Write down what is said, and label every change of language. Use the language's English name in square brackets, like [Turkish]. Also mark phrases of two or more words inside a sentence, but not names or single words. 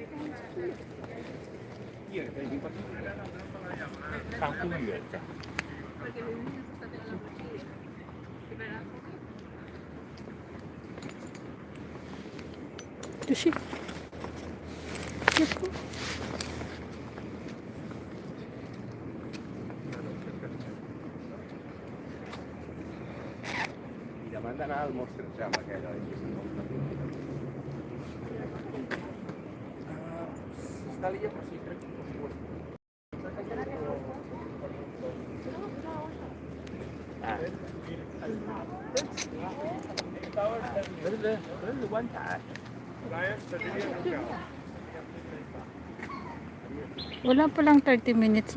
[Filipino] Ito siya. Ito. [Spanish] Manda nada al monster llama que hay ahí. Está leyendo así, por supuesto. [Filipino] Wala pa lang 30 minutes.